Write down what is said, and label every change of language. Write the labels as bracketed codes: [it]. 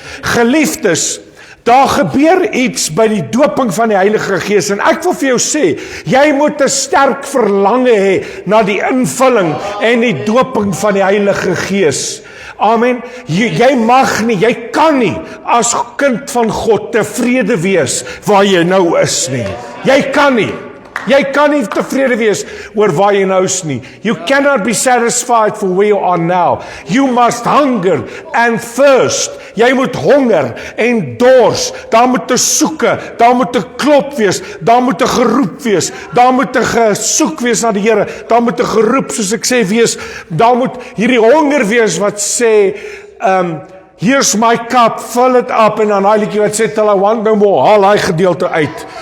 [af] Geliefdes, daar gebeur iets by die doping van die Heilige Gees, en ek wil vir jou sê, jy moet 'n sterk verlange hê na die invulling en die doping van die Heilige Gees. Amen. Jy mag nie, jy kan nie as kind van God tevrede wees waar jy nou is nie. Jy kan nie tevrede wees oor waar jy nou is nie. [en] You cannot be satisfied for where you are now. You must hunger and thirst. [af] Jy moet honger en dors. Daar moet 'n soeke, daar moet 'n klop wees, daar moet 'n geroep wees, daar moet 'n gesoek wees na die Here, daar moet 'n geroep, soos ek sê, wees. Daar moet hierdie honger wees wat sê, [en] here's my cup, fill it up, [af] en dan hy liedjie wat sê, [en] till I want no more, [af] haal hy gedeelte uit.